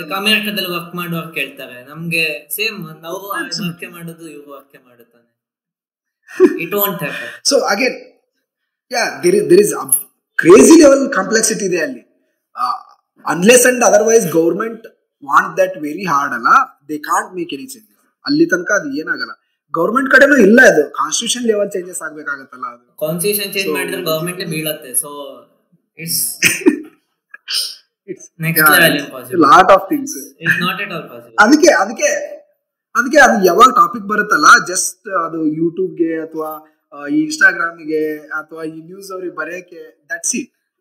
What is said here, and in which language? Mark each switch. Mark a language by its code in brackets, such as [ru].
[kn] ಅಮೆರಿಕದಲ್ಲಿ ವರ್ಕ್ ಮಾಡುವಾಗ ಕೇಳ್ತಾರೆ, ನಮ್ಗೆ ಸೇಮ್ ನಾವು ವರ್ಕ್ ಮಾಡೋದು ಇವ್ರು ವರ್ಕ್ ಮಾಡುತ್ತಾನೆ. [en] It want happen. So again there is a crazy level complexity [kn] ಇದೆ ಅಲ್ಲಿ. [en] Unless and otherwise government want that very hard ಅಲ್ಲ, they can't make any changes. [kn] ಅಲ್ಲಿ ತನಕ ಅದು ಏನಾಗಲ್ಲ. ಗವರ್ಮೆಂಟ್ ಕಡೆನೂ ಇಲ್ಲ, ಅದು ಕಾನ್ಸ್ಟಿಟ್ಯೂಷನ್ ಲೆವೆಲ್ ಚೇಂಜಸ್ ಆಗ್ಬೇಕಾಗತ್ತಲ್ಲ. ಅದು ಕಾನ್ಸ್ಟಿಟ್ಯೂಷನ್ ಚೇಂಜ್ ಮಾಡಿದ್ರೆ ಗವರ್ಮೆಂಟ್ ಬೀಳುತ್ತೆ. [en] So it's next level impossible. Lot of things it's not at all possible. [kn] ಅದಕ್ಕೆ ಅದು ಯಾವಾಗ ಟಾಪಿಕ್ ಬರುತ್ತಲ್ಲ, ಜಸ್ಟ್ ಅದು ಯೂಟ್ಯೂಬ್ಗೆ ಅಥವಾ ಇನ್ಸ್ಟಾಗ್ರಾಮಿಗೆ ಅಥವಾ ಈ ನ್ಯೂಸ್ ಅವ್ರಿಗೆ ಬರೆಯಕ್ಕೆ, [en] That's it.